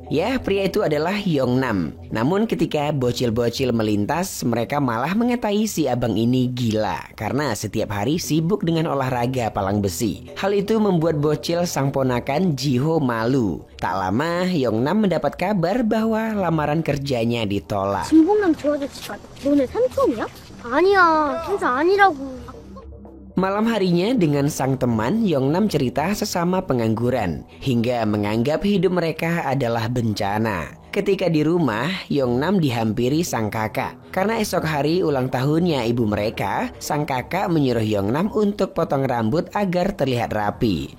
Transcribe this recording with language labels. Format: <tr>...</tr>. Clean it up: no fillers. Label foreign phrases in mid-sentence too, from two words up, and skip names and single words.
<id>Ya, pria itu adalah Yongnam. Namun ketika bocil-bocil melintas, mereka malah mengatai si abang ini gila karena setiap hari sibuk dengan olahraga palang besi. Hal itu membuat bocil sang ponakan Jiho malu. Tak lama, Yongnam mendapat kabar bahwa lamaran kerjanya ditolak.</id> <ko>진봉남 좋아졌지만 너네 삼촌이야? 아니야, 진짜 아니라고.</ko> <id>Malam harinya dengan sang teman, Yongnam cerita sesama pengangguran hingga menganggap hidup mereka adalah bencana. Ketika di rumah, Yongnam dihampiri sang kakak. Karena esok hari ulang tahunnya ibu mereka, sang kakak menyuruh Yongnam untuk potong rambut agar terlihat rapi.</id>